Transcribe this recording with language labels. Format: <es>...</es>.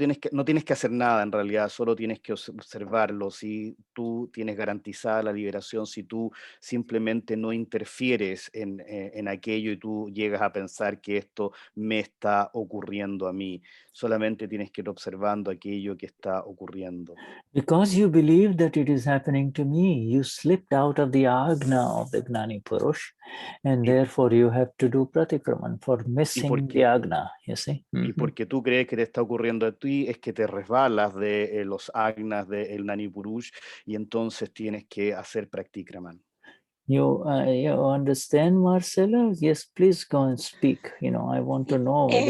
<es>No tienes que hacer nada en realidad, solo tienes que observarlo. Si tú tienes garantizada la liberación, si tú simplemente no interfieres en aquello y tú llegas a pensar que esto me está ocurriendo a mí, solamente tienes que ir observando aquello que está ocurriendo.</es> <en>Because you believe that it is happening to me, you slipped out of the agna of the Gnani Purush, and therefore you have to do pratikraman for missing the agna, you see.</en> <es>Y porque tú crees que te está ocurriendo a ti, es que te resbalas de los agnas del Gnani Purush, y entonces tienes que hacer pratikraman.</es> <en>You understand, Marcela? Yes, please go and speak. I want to know.</en>